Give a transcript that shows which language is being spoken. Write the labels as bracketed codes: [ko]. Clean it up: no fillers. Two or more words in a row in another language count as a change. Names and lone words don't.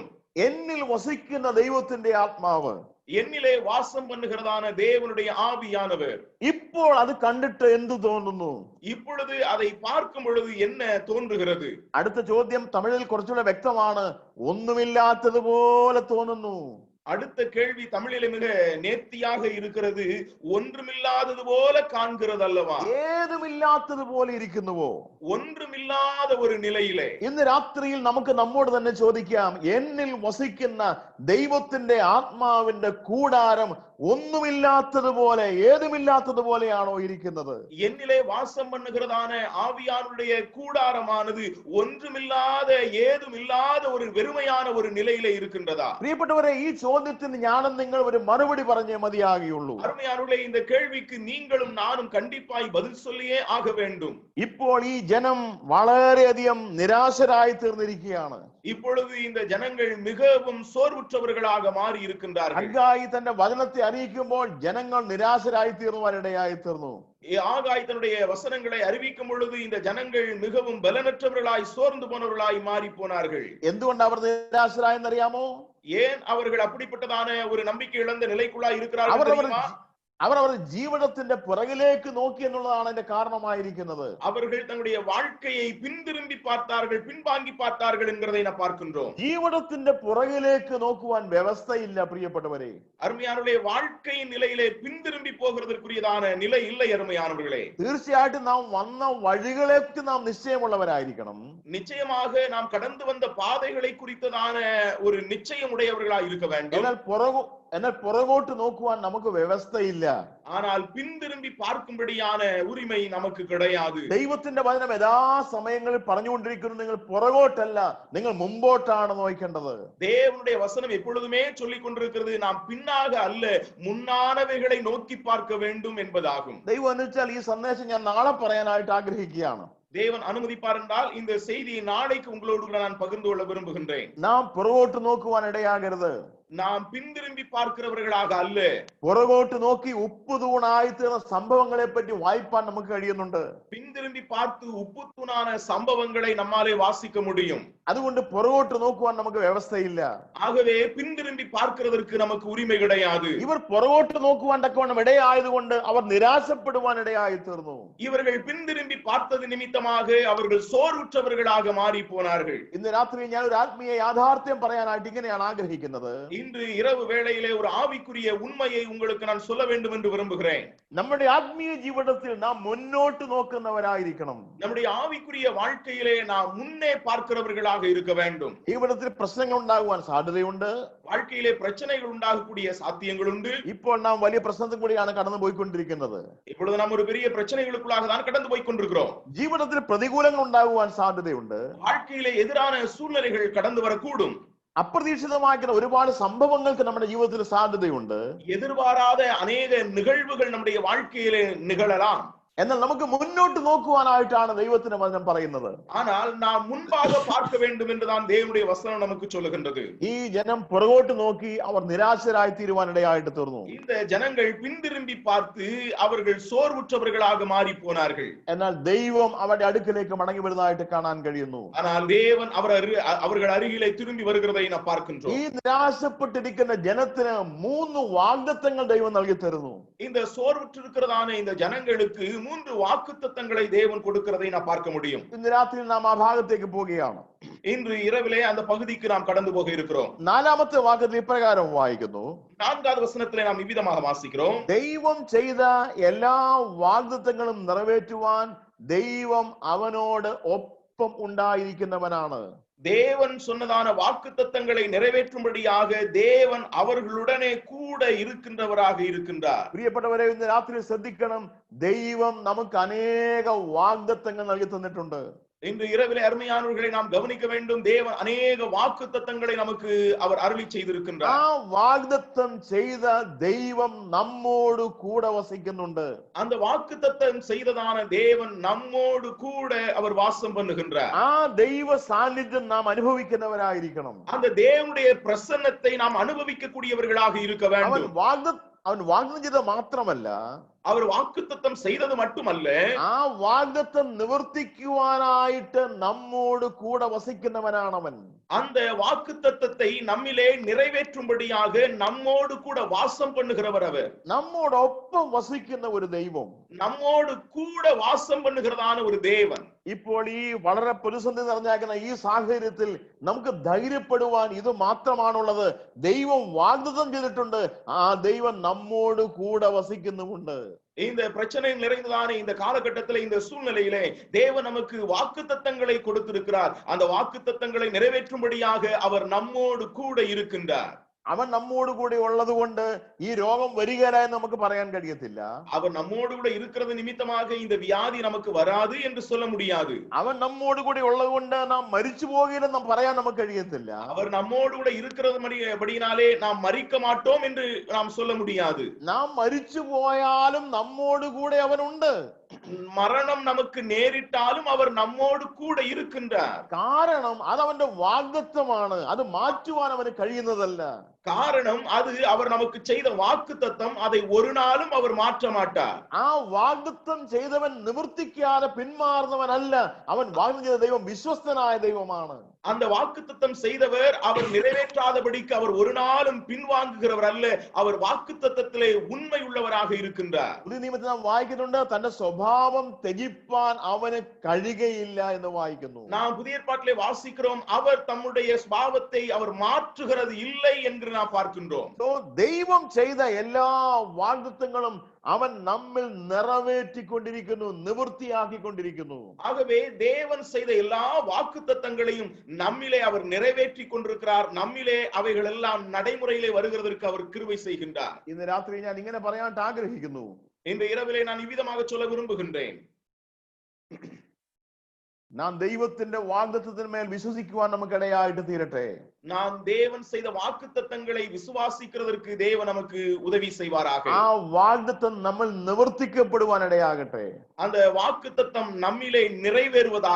[ml] എന്നിൽ വസിക്കുന്ന ദൈവത്തിന്റെ ആത്മാവ്, [ta] என்னிலே வாசம் பண்ணுகிறதான தேவனுடைய ஆவியானவர், [ml] ഇപ്പോൾ അത് കണ്ടിട്ട് എന്തു തോന്നുന്നു? [ta] இப்பொழுது அதை பார்க்கும் பொழுது என்ன தோன்றுகிறது? [ml] അടുത്ത ചോദ്യം തമിഴിൽ കുറച്ചുകൂടെ വ്യക്തമാണ്. ഒന്നുമില്ലാത്തതുപോലെ തോന്നുന്നു. [ta] அடுத்த கேள்வி தமிழிலே மிக நேர்த்தியாக இருக்கிறது. ஒன்றுமில்லாதது போல காண்கிறது அல்லவா? [ml] ഏതുമില്ലാത്തതുപോലെ ഇരിക്കുന്നുവോ? [ta] ஒன்றுமில்லாத ஒரு நிலையிலே [ml] ഇന്ന് രാത്രിയിൽ നമുക്ക് നമ്മോട് തന്നെ ചോദിക്കാം, എന്നിൽ വസിക്കുന്ന ദൈവത്തിന്റെ ആത്മാവിന്റെ കൂടാരം ഒന്നുമില്ലാത്തതുപോലെ, ഏതുമില്ലാത്തതുപോലെയാണോ ഇരിക്കുന്നത്? [ta] என்னிலே வாசம் பண்ணுகிறதான ஆவியானுடைய கூடாரமானது ஒன்றுமில்லாத, ஏதுமில்லாத ஒரு வெறுமையான ஒரு நிலையிலே இருக்கின்றதா? [ml] പ്രിയപ്പെട്ടവരെ, ഈ ചോദ്യത്തിന് ഞാനും നിങ്ങൾ ഒരു മറുപടി പറഞ്ഞേ മതിയാകുള്ളൂ. [ta] அருமையானவர்களே, இந்த கேள்விக்கு நீங்களும் நானும் கண்டிப்பாய் பதில் சொல்லியே ஆக வேண்டும். [ml] ഇപ്പോൾ ഈ ജനം വളരെയധികം നിരാശരായി തീർന്നിരിക്കുകയാണ്. [ta] இப்பொழுது இந்த ஜனங்கள் மிகவும் சோர்வுற்றவர்களாக மாறி இருக்கின்றார்கள். [ml] ഹഗ്ഗായി തന്റെ വചനത്തെ അറിയിക്കുമ്പോൾ ജനങ്ങൾ നിരാശരായി തീർന്നുവാനിടയായി തീർന്നു. [ta] ஆகாய் தன்னுடைய வசனங்களை அறிவிக்கும் பொழுது இந்த ஜனங்கள் மிகவும் பலனற்றவர்களாய், சோர்ந்து போனவர்களாய் மாறி போனார்கள். [ml] എന്തുകൊണ്ട് അവർ നിരാശരായെന്നറിയാമോ? [ta] ஏன் அவர்கள் அப்படிப்பட்டதான ஒரு நம்பிக்கை இழந்த நிலைக்குள்ளாய் இருக்கிறார்கள் தெரியுமா? [ml] അവർ അവരുടെ ജീവിതത്തിന്റെ പുറകിലേക്ക് നോക്കി എന്നുള്ളതാണ് അതിന്റെ കാരണമായിരിക്കുന്നത്. [ta] அவர்கள் தங்களுடைய வாழ்க்கையை பின்திரும்பி பார்த்தார்கள், பின்வாங்கி பார்த்தார்கள் என்கிறதை நாம் பார்க்கின்றோம். [ml] ജീവിതത്തിന്റെ പുറകിലേക്ക് നോക്കുവാൻ വ്യവസ്ഥയില്ല പ്രിയപ്പെട്ടവരെ. [ta] அருமையானவர்களே, வாழ்க்கையின் நிலையிலே பின்திரும்பி போகிறதற்குரியதான நிலை இல்லை அருமையானவர்களே. [ml] തീർച്ചയായിട്ടും നാം വന്ന വഴികളേക്ക് നാം നിശ്ചയമുള്ളവരായിരിക്കണം. [ta] நிச்சயமாக நாம் கடந்து வந்த பாதைகளை குறித்ததான ஒரு நிச்சயம் உடையவர்களாக இருக்க வேண்டும். [ml] എന്നാൽ പുറകോട്ട് നോക്കുവാൻ നമുക്ക് വ്യവസ്ഥയില്ല. [ta] ஆனால் பின்திரும்பி பார்க்கும்படியான உரிமை நமக்கு கிடையாது. [ml] ദൈവത്തിന്റെ വചനം യഥാസമയങ്ങളിൽ പറഞ്ഞുകൊണ്ടിരിക്കുന്നു, നിങ്ങൾ പുറകോട്ടല്ല, നിങ്ങൾ മുമ്പോട്ടാണ് നോക്കേണ്ടത്. [ta] தேவனுடைய வசனம் எப்பொழுதுமே சொல்லிக் கொண்டிருக்கிறது, நாம் பின்னாக அல்ல முன்னானவைகளை நோக்கி பார்க்க வேண்டும் என்பதாகும். [ml] ദൈവം അനുവദിച്ചാൽ ഈ സന്ദേശം ഞാൻ നാളെ പറയാനായിട്ട് ആഗ്രഹിക്കുകയാണ്. [ta] தேவன் அனுமதிப்பார் என்றால் இந்த செய்தியை நாளைக்கு உங்களோடு கூட நான் பகிர்ந்து கொள்ள விரும்புகின்றேன். [ml] നാം പുറകോട്ട് നോക്കുവാൻ ഇടയാകരുത്. [ta] நாம் பின்திரும்பி பார்க்கிறவர்களாக அல்ல. [ml] പുറകോട്ട് നോക്കി ഉപ്പ് തൂണായി തീർന്ന സംഭവങ്ങളെ പറ്റി വായിപ്പാൻ നമുക്ക് കഴിയുന്നുണ്ട്. [ta] பின்திரும்பி பார்த்து உப்பு தூணான சம்பவங்களை நம்மாலே வாசிக்க முடியும். [ml] അതുകൊണ്ട് പുറകോട്ട് നോക്കുവാൻ നമുക്ക് വ്യവസ്ഥയില്ല. [ta] ஆகவே பின்திரும்பி பார்க்கிறதற்கு நமக்கு உரிமை கிடையாது. [ml] ഇവർ പുറകോട്ട് നോക്കുവാൻ തക്കവണ്ണം ഇടയായതുകൊണ്ട് അവർ നിരാശപ്പെടുവാൻ ഇടയായി തീർന്നു. [ta] இவர்கள் பின்திரும்பி பார்த்தது நிமித்தமாக அவர்கள் சோர்வுற்றவர்களாக மாறி போனார்கள். [ml] ഇന്ന് രാത്രി ഞാൻ ഒരു ആത്മീയ യാഥാർത്ഥ്യം പറയാനായിട്ട് ഇങ്ങനെയാണ് ആഗ്രഹിക്കുന്നത്. [ta] இன்று இரவு வேளையிலே ஒரு ஆவிக்குரிய உண்மையை உங்களுக்கு நான் சொல்ல வேண்டும் என்று விரும்புகிறேன். [ml] നമ്മുടെ ആത്മീയ ജീവിതത്തിൽ നാം മുന്നോട്ട് നോക്കുന്നവരായിരിക്കണം. [ta] நம்முடைய ஆவிக்குரிய வாழ்க்கையிலே நாம் முன்னே பார்க்கிறவர்களாக இருக்க வேண்டும். [ml] ജീവിതത്തിൽ പ്രശ്നങ്ങൾ ഉണ്ടാകുവാൻ സാധ്യതയുണ്ട്. [ta] வாழ்க்கையிலே பிரச்சனைகள் உண்டாகக்கூடிய சாத்தியங்கள் உண்டு. [ml] ഇപ്പോൾ നാം വലിയ പ്രശ്നത്തിൽ കൂടിയാണ് കടന്നു പോയിക്കൊണ്ടിരിക്കുന്നത്. [ta] இப்பொழுது நாம் ஒரு பெரிய பிரச்சனைகளுக்குள்ளாக தான் கடந்து போய் கொண்டிருக்கிறோம். [ml] ജീവിതത്തിൽ പ്രതികൂലങ്ങൾ ഉണ്ടാകുവാൻ സാധ്യതയുണ്ട്. [ta] வாழ்க்கையிலே எதிரான சூழ்நிலைகள் கடந்து வரக்கூடும். [ml] അപ്രതീക്ഷിതമായിട്ടുള്ള ഒരുപാട് സംഭവങ്ങൾക്ക് നമ്മുടെ ജീവിതത്തിൽ സാധ്യതയുണ്ട്. [ta] எதிர்பாராத அநேக நிகழ்வுகள் நம்முடைய வாழ்க்கையிலே நிகழலாம். [ml] എന്നാൽ നമുക്ക് മുന്നോട്ട് നോക്കുവാനായിട്ടാണ് ദൈവത്തിന്റെ വചനം പറയുന്നത്. [ta] ஆனால் நாம் முன்பாக பார்க்க வேண்டும் என்றுதான் தேவனுடைய வசனம் நமக்கு சொல்லுகின்றது. [ml] ഈ ജനം പുറകോട്ട് നോക്കി അവർ നിരാശരായി തീരുവാനിടയായിട്ട് തീർന്നു. [ta] இந்த ஜனங்கள் பின்திரும்பி பார்த்து அவர்கள் சோர்வுற்றவர்களாக மாறி போனார்கள். [ml] എന്നാൽ ദൈവം അവരുടെ അടുക്കിലേക്ക് മടങ്ങി വരുന്നതായിട്ട് കാണാൻ കഴിയുന്നു. [ta] ஆனால் தேவன் அவர்கள் அருகிலே திரும்பி வருகிறதை நாம் பார்க்கின்றோம். [ml] ഈ നിരാശപ്പെട്ടിരിക്കുന്ന ജനത്തിന് 3 വാഗ്ദത്തങ്ങൾ ദൈവം നൽകി തരുന്നു. [ta] இந்த சோர்வுற்றிருக்கிறதான இந்த ஜனங்களுக்கு 3 வாக்குத்தத்தங்களை தேவன் கொடுக்கிறதை நாம் பார்க்க முடியும். [ml] ഇന്ന് രാത്രി നാം ആ ഭാഗത്തേക്ക് പോവുകയാണ്. [ta] இன்று இரவிலே அந்த பகுதிக்கு நாம் கடந்து போக இருக்கிறோம். [ml] 4ാമത്തെ വാക്യത്തിൽ ഇപ്രകാരം വായിക്കുന്നു. [ta] 4வது வசனத்திலே நாம் இவ்விதமாக வாசிக்கிறோம். [ml] ദൈവം ചെയ്ത എല്ലാ വാഗ്ദത്തങ്ങളും നിറവേറ്റുവാൻ ദൈവം അവനോട് ഒപ്പം ഉണ്ടായിരിക്കുന്നവനാണ്. [ta] தேவன் சொன்னதான வாக்குத்தத்தங்களை நிறைவேற்றும்படியாக தேவன் அவர்களுடனே கூட இருக்கின்றவராக இருக்கின்றார். [ml] പ്രിയപ്പെട്ടവരെ, ഇന്ന് രാത്രി ശ്രദ്ധിക്കണം, ദൈവം നമുക്ക് അനേക വാഗ്ദത്തങ്ങൾ നൽകി തന്നിട്ടുണ്ട്. [ta] இன்று இரவிலே அருமையானவர்களை நாம் கவனிக்க வேண்டும். தேவன் அநேக வாக்குத்தத்தங்களை நமக்கு அவர் அருளி செய்திருக்கின்றார். [ml] ആ വാഗ്ദത്തം ചെയ്ത ദൈവം നമ്മോട് കൂടെ വസിക്കുന്നുണ്ട്. [ta] அந்த வாக்குத்தத்தம் செய்ததான தேவன் நம்மோடு கூட அவர் வாசம் பண்ணுகின்றார். [ml] ആ ദൈവ സാന്നിധ്യം നാം അനുഭവിക്കുന്നവരായിരിക്കണം. [ta] அந்த தேவனுடைய பிரசன்னத்தை நாம் அனுபவிக்க கூடியவர்களாக இருக்க வேண்டும். [ml] അവൻ വാഗ്ദത്തം ചെയ്ത മാത്രമല്ല, [ta] அவர் வாக்குத்தத்தம் செய்தது மட்டுமல்ல, [ml] ആ വാഗ്ദത്തം നിവർത്തിക്കുവാനായിട്ട് നമ്മോട് കൂടെ വസിക്കുന്നവനാണവൻ. [ta] அந்த வாக்குத்தத்தத்தை நம்மிலே நிறைவேற்றும்படியாக நம்மோடு கூட வாசம் பண்ணுகிறவர் அவர். [ml] നമ്മോടൊപ്പം വസിക്കുന്ന ഒരു ദൈവം, [ta] நம்மோடு கூட வாசம் பண்ணுகிறதான ஒரு தேவன். [ml] ഇപ്പോൾ ഈ വളരെ പ്രതിസന്ധി നിറഞ്ഞാക്കുന്ന ഈ സാഹചര്യത്തിൽ നമുക്ക് ധൈര്യപ്പെടുവാൻ ഇത് മാത്രമാണുള്ളത്. ദൈവം വാഗ്ദത്തം ചെയ്തിട്ടുണ്ട്, ആ ദൈവം നമ്മോട് കൂടെ വസിക്കുന്നുമുണ്ട്. [ta] இந்த பிரச்சனை நிறைந்ததான இந்த காலகட்டத்தில், இந்த சூழ்நிலையிலே தேவன் நமக்கு வாக்குத்தத்தங்களை கொடுத்திருக்கிறார். அந்த வாக்குத்தத்தங்களை நிறைவேற்றும்படியாக அவர் நம்மோடு கூட இருக்கின்றார். [ml] അവൻ നമ്മോട് കൂടെ ഉള്ളത് കൊണ്ട് ഈ രോഗം വരികയില്ല എന്ന് നമുക്ക് പറയാൻ കഴിയത്തില്ല. [ta] அவர் நம்மோடு கூட இருக்கிறது நிமித்தமாக இந்த வியாதி நமக்கு வராது என்று சொல்ல முடியாது. [ml] അവൻ നമ്മോട് കൂടെ ഉള്ളത് കൊണ്ട് നാം മരിച്ചു പോകില്ലെന്ന് പറയാൻ നമുക്ക് കഴിയത്തില്ല. [ta] அவர் நம்மோடு கூட இருக்கிறதுபடியினாலே நாம் மரிக்க மாட்டோம் என்று நாம் சொல்ல முடியாது. [ml] നാം മരിച്ചു പോയാലും നമ്മോട് കൂടെ അവനുണ്ട്. [ta] மரணம் நமக்கு நேரிட்டாலும் அவர் நம்மோடு கூட இருக்கின்றார். [ml] കാരണം അത് അവന്റെ വാഗ്ദത്തമാണ്. അത് മാറ്റുവാൻ അവന് കഴിയുന്നതല്ല. [ta] காரணம் அது அவர் நமக்கு செய்த வாக்குத்தத்தம். அதை ஒரு நாளும் அவர் மாற்ற மாட்டார். [ml] ആ വാഗ്ദത്തം ചെയ്തവൻ നിവർത്തിക്കാതെ പിന്മാറുന്നവനല്ല. അവൻ വാഗ്ദത്തം ചെയ്ത ദൈവം വിശ്വസ്തനായ ദൈവമാണ്. [ta] அந்த வாக்குத்தத்தம் செய்தவர் அவர் நிறைவேற்றாதபடிக்கு அவர் ஒரு நாளும் பின்வாங்குகிறவர் அல்ல. அவர் வாக்குத்தத்தத்திலே உண்மை உள்ளவராக இருக்கின்றார். [ml] പുതിയ നിയമത്തിൽ നാം വായിക്കുന്നുണ്ട് തന്റെ സ്വഭാവം ത്യജിപ്പാൻ അവന് കഴിയുകയില്ല എന്ന് വായിക്കുന്നു. [ta] நாம் புதிய ஏற்பாட்டிலே வாசிக்கிறோம், அவர் தம்முடைய சுபாவத்தை அவர் மாற்றுகிறது இல்லை என்று நாம் பார்க்கின்றோம். [ml] ദൈവം ചെയ്ത എല്ലാ വാഗ്ദത്തങ്ങളും അവൻ നമ്മിൽ നിറവേറ്റിക്കൊണ്ടിരിക്കുന്നു, നിവൃത്തിയാക്കിക്കൊണ്ടിരിക്കുന്നു. [ta] ஆகவே தேவன் செய்த எல்லா வாக்குத்தத்தங்களையும் நம்மிலே அவர் நிறைவேற்றி கொண்டிருக்கிறார். நம்மிலே அவைகள் எல்லாம் நடைமுறையிலே வருகிறதற்கு அவர் கிருபை செய்கின்றார். [ml] ഇന്ന് രാത്രി ഞാൻ ഇങ്ങനെ പറയാൻ ആഗ്രഹിക്കുന്നു. [ta] இந்த இரவிலே நான் இவ்விதமாக சொல்ல விரும்புகின்றேன். [ml] നാം ദൈവത്തിന്റെ വാഗ്ദത്തത്തിന്മേൽ വിശ്വസിക്കുവാൻ നമുക്കിടയായിട്ട് തീരട്ടെ. [ta] நாம் தேவன் செய்த வாக்குத்தத்தங்களை விசுவாசிக்கிறதற்கு தேவன் நமக்கு உதவி செய்வாராக. [ml] ആ വാഗ്ദത്തം നമ്മൾ നിവർത്തിക്കപ്പെടുവാൻ ഇടയാകട്ടെ. [ta] அந்த வாக்குத்தத்தம் நம்மிலே நிறைவேறுவதாக.